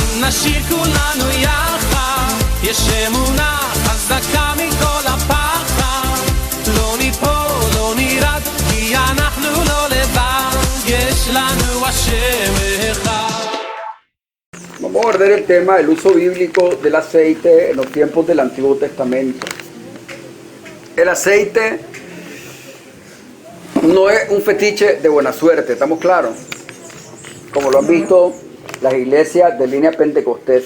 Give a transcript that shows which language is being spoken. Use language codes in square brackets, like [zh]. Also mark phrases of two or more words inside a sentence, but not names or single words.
[he] נשיר כולנו יחד, יש אמונה חזקה מכל הפחד, לא ניפול, לא נרד, כי אנחנו לא לבד, יש לנו השם אחד. [es] Vamos a abordar el tema del uso bíblico del aceite en los tiempos del Antiguo Testamento. El aceite no es un fetiche de buena suerte, ¿estamos claros? Como lo han visto las iglesias de línea Pentecostés.